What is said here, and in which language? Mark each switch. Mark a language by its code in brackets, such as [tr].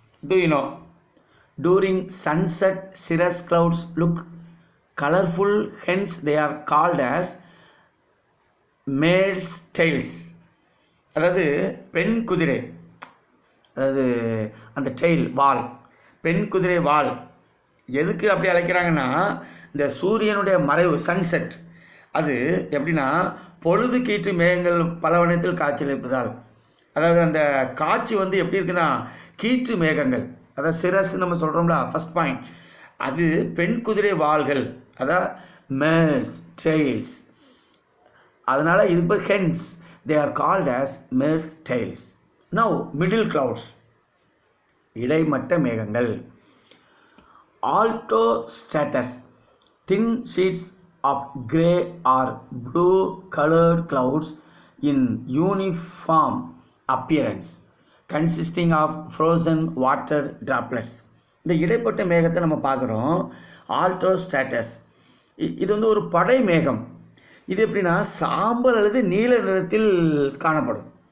[en] Do you know, during sunset cirrus clouds look colorful, hence they are called as mare's tails. [ta] அதாவது பெண் குதிரை, அதாவது அந்த tail, வால், பெண் குதிரை வால். எதுக்கு அப்படி அழைக்கிறாங்கன்னா, இந்த சூரியனுடைய மறைவு, சன்செட், அது எப்படின்னா பொழுது கீற்று மேகங்கள் பலவனத்தில் காட்சியளிப்பதால். அதாவது அந்த காட்சி வந்து எப்படி இருக்குன்னா, கீற்று மேகங்கள், அதாவது சிரஸ் நம்ம சொல்கிறோம்ல, [en] first point, [ta] அது பெண் குதிரை வால்கள், அதான் மேர்ஸ் டெயில்ஸ். அதனால் இது [en] Hence they are called as mare's tails. Now middle clouds, [ta] இடைமட்ட மேகங்கள். [en] Altostratus, thin sheets of grey or blue colored clouds in uniform appearance consisting of frozen water droplets. [ta] இந்த இடைப்பட்ட மேகத்தை நம்ம பார்க்குறோம், ஆல்டோஸ்ட்ராட்டஸ். இது வந்து ஒரு படை மேகம். இது எப்படின்னா சாம்பல் அல்லது நீல நிறத்தில் காணப்படும்.